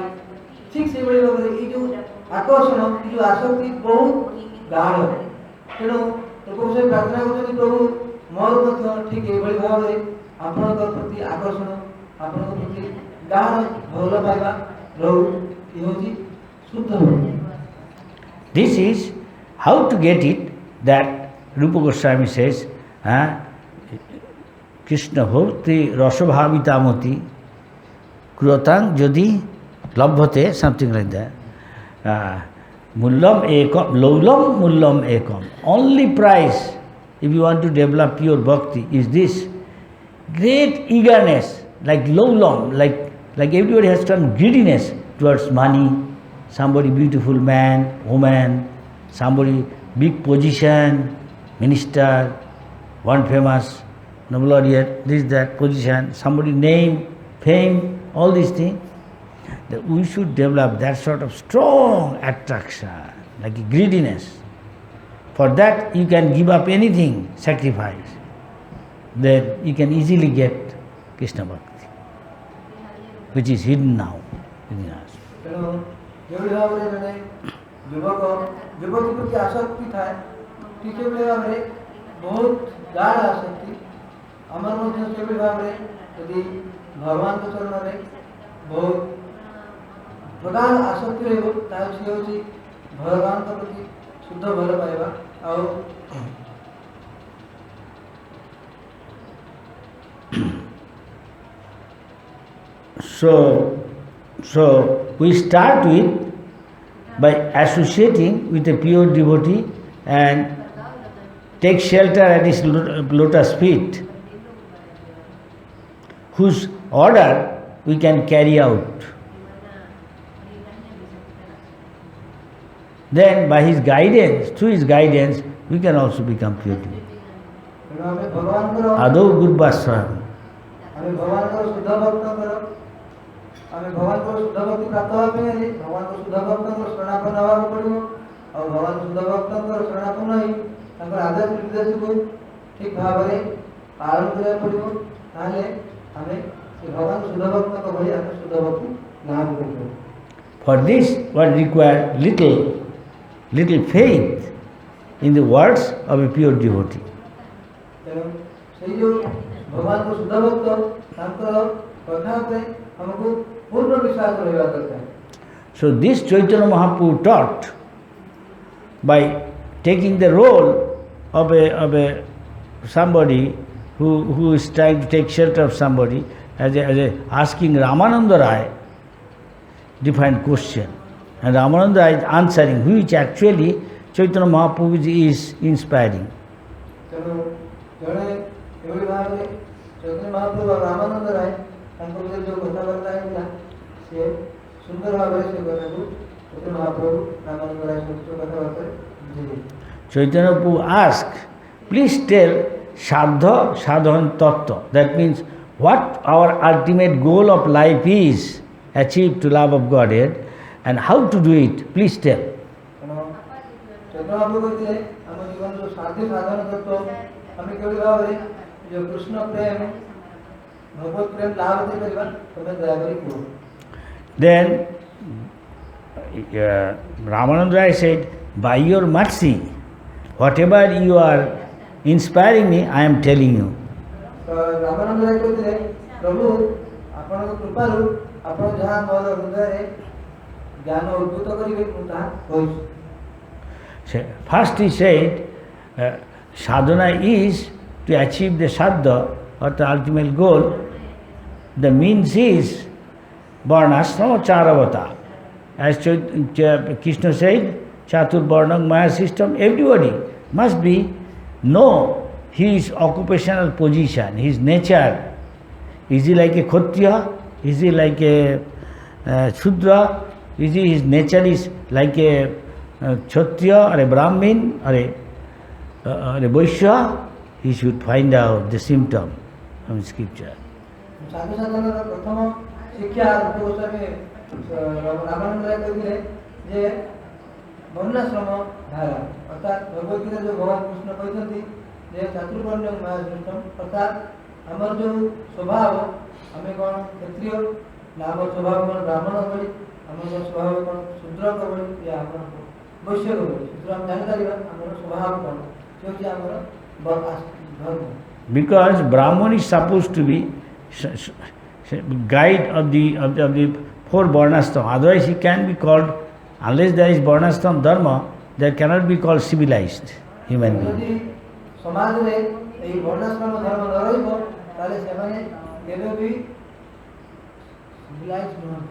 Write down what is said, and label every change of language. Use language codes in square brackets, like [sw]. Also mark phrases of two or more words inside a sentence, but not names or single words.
[or] ଠିକ୍ ସେଇଭଳି ଭାବରେ ଏଇ ଯେଉଁ ଆକର୍ଷଣ, ଏଇ ଯେଉଁ ଆସକ୍ତି ବହୁତ ଗାଢ଼। ତେଣୁ ପ୍ରଭୁ ସେ ପ୍ରାର୍ଥନା କରୁଛନ୍ତି, ପ୍ରଭୁ ମୋର ମଧ୍ୟ ଠିକ୍ ଏଇଭଳି ଭାବରେ ଆପଣଙ୍କ ପ୍ରତି ଆକର୍ଷଣ, ଆପଣଙ୍କ ପ୍ରତି ଗାଢ଼ ଭଲ ପାଇବା ରହୁ। ଇଏ ହେଉଛି ଶୁଦ୍ଧ ଭକ୍ତି। [en] This is how to get it, that Rupa Goswami says, [sa] कृष्ण भक्ति रसभाविता मतिः क्रीयतां यदि लभ्यते, [en] something like that. [sa] मूल्यम् एकम्, लौल्यम् मूल्यम् एकम्. [en] Only price, if you want to develop pure bhakti, is this great eagerness, like laulam, like everybody has some greediness towards money, somebody beautiful man, woman, somebody big position, minister, one famous Nobel laureate, this, that, position, somebody name, fame, all these things. That we should develop that sort of strong attraction, like a greediness. For that you can give up anything, sacrifice. Then you can easily get Krishna Bhakti, which is hidden now within us. [or] ତେଣୁ ଯେଉଁଭଳି ଭାବରେ ଜଣେ ଯୁବକ ଯୁବତୀ ପ୍ରତି ଆସକ୍ତି ଥାଏ ଠିକ୍ ସେଭଳି ଭାବରେ ବହୁତ ଗାଢ଼ ଆସକ୍ତି ଆମର ମଧ୍ୟ ସେଭଳି ଭାବରେ ଯଦି ଭଗବାନଙ୍କ ଚରଣରେ ବହୁତ ପ୍ରଗାଢ଼ ଆସକ୍ତି ରହିବ ତାହା ସେ ହେଉଛି ଭଗବାନଙ୍କ ପ୍ରତି ଶୁଦ୍ଧ ଭଲ ପାଇବା ଆଉ [en] So we start with by associating with a pure devotee and take shelter at his lotus feet, whose order we can carry out. Then by his guidance, through his guidance, we can also become pure devotee. [sa] आदौ गुर्वाश्रयम्. [or] ଆମେ ଭଗବାନଙ୍କର ଶୁଦ୍ଧ ଭକ୍ତି ପ୍ରାପ୍ତ ହେବା ପାଇଁ ହେଲେ ଭଗବାନଙ୍କ ଶୁଦ୍ଧ ଭକ୍ତଙ୍କର ଶରଣାପନ୍ନ ହେବାକୁ ପଡ଼ିବ ଆଉ ଭଗବାନ ଶୁଦ୍ଧ ଭକ୍ତଙ୍କର ଶରଣାପନ୍ନ ହୋଇ ତାଙ୍କର ଆଦେଶ ନିର୍ଦ୍ଦେଶକୁ ଠିକ୍ ଭାବରେ ପାଳନ କରିବାକୁ ପଡ଼ିବ ତାହେଲେ ଆମେ ସେ ଭଗବାନ ଶୁଦ୍ଧ ଭକ୍ତଙ୍କ ଭଳି ଆମେ ଶୁଦ୍ଧ ଭକ୍ତି ଲାଭ କରିପାରିବା. [en] For this one require little faith in the words of a pure devotee. [or] ତେଣୁ ସେଇ ଯେଉଁ ଭଗବାନଙ୍କ ଶୁଦ୍ଧ ଭକ୍ତ ତାଙ୍କର କଥା ଉପରେ ଆମକୁ [hi] पूर्ण विश्वास रहना दरकार. [en] So this Chaitanya Mahaprabhu taught by taking the role of a somebody who is trying to take shelter of somebody as a asking Ramananda Rai different question, and Ramananda Rai is answering, which actually Chaitanya Mahaprabhu is inspiring. [or] ତେଣୁ ଜଣେ ଏଭଳି ଭାବରେ ଚୈତନ୍ୟ ମହାପ୍ରଭୁ ରାମାନନ୍ଦ ରାୟ ତାଙ୍କ ଭିତରେ ଯେଉଁ କଥାବାର୍ତ୍ତା ହେଇଥିଲା ସେ ସୁନ୍ଦର ଭାବରେ ସେ କଥାକୁ ଚୈତନ୍ୟ ମହାପ୍ରଭୁ ରାମାନନ୍ଦ ରାୟ ସହିତ କଥାବାର୍ତ୍ତାରେ ବୁଝେଇଲେ. [en] Chaitanya Prabhu asked, please tell [sa] साध्य साधन तत्त्व. [en] That means what our ultimate goal of life is, achieve to love of Godhead, and how to do it. Please tell. [or] ଚୈତନ୍ୟ ମହାପ୍ରଭୁ କହିଥିଲେ ଆମ ଜୀବନର ସାଧ୍ୟ ସାଧନ ତତ୍ତ୍ୱ ଆମେ କେଉଁଭଳି ଭାବରେ ଯେଉଁ କୃଷ୍ଣ ପ୍ରେମ ଭଗବତ ପ୍ରେମ ଲାଭ କରିପାରିବା ତମେ ଦୟାକରି କୁହ. [en] Then Ramananda Rai said, by your mercy, whatever you are inspiring me, I am telling you. [or] Ramananda Rai କହିଥିଲେ ପ୍ରଭୁ ଆପଣଙ୍କ କୃପାରୁ ଆପଣ ଯାହା ମୋର ହୃଦୟରେ ଜ୍ଞାନ ଉଦ୍ଭୂତ କରିବେ ମୁଁ ତାହା କହୁଛି. [en] First he said, sadhana is to achieve the sadha or the ultimate goal. The means is varnashrama charavata. As Krishna said, [sa] चातुर् वर्ण्यं मया [en] system, everybody must know his occupational position, his nature. Is he like a Kshatriya? Is he like a Shudra? His nature is like a Kshatriya or a Brahmin or a Vaishya? He should find out the symptom from scripture. [or] ସାଧୁ ସାଧନର ପ୍ରଥମ ଶିକ୍ଷା ଗୋସ୍ୱାମୀ ରାମାନନ୍ଦ ରାୟ କହିଥିଲେ ଯେ ବର୍ଣ୍ଣାଶ୍ରମ ଧାରା ଅର୍ଥାତ୍ ଭଗବଦ୍ଗୀତା ଯେଉଁ ଭଗବାନ କୃଷ୍ଣ କହିଛନ୍ତି ଯେ ଚାତୁର୍ବର୍ଣ୍ଣ ମାୟା ସୃଷ୍ଟମ୍ ଅର୍ଥାତ୍ ଆମର ଯେଉଁ ସ୍ୱଭାବ ଆମେ କ'ଣ କ୍ଷତ୍ରିୟ ନା ଆମ ସ୍ୱଭାବ କ'ଣ ବ୍ରାହ୍ମଣ ଭଳି ଆମର ସ୍ୱଭାବ କ'ଣ ଶୂଦ୍ରଙ୍କ ଭଳି ୟା ଆମର ବୈଶ୍ୟକ ଭଳି ସେଥିରୁ ଆମେ ଜାଣିପାରିବା ଆମର ସ୍ୱଭାବ କ'ଣ ସେ ହେଉଛି ଆମର ଧର୍ମ. [en] Because Brahman is supposed to be guide of the four varnashrama. Otherwise he can be called, unless there is varnashrama dharma, there cannot be called civilized human being. [or] ସମାଜରେ ଏହି ବର୍ଣ୍ଣାଶ୍ରମ ଧର୍ମ ନ ରହିବ ତାହେଲେ ସେମାନେ କେବେ ବି civilized ନୁହନ୍ତି.